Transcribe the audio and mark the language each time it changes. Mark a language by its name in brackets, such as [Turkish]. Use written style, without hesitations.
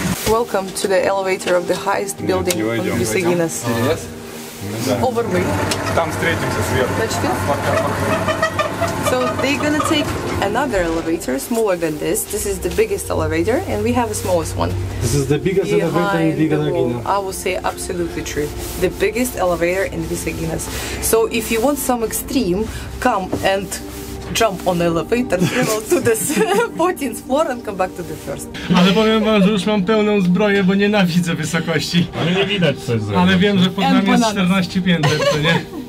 [English] Welcome to the elevator of the highest building of Visaginas. Overweight. [Russian] Tam встретимся сверху. [English] So they're gonna take another elevator, smaller than this. This is the biggest elevator, and we have a smallest one. This is the biggest elevator in Behind the wall. Vigagina. I will say absolutely true. The biggest elevator in Visaginas. So if you want some extreme, come and jump on the elevator, travel to the 14th floor and come back to the first. [Polish] Ale powiem wam, że już mam pełną zbroję, bo nienawidzę wysokości. Ale nie widać coś. Ale wiem, że pod nami jest 14 pięter, to nie?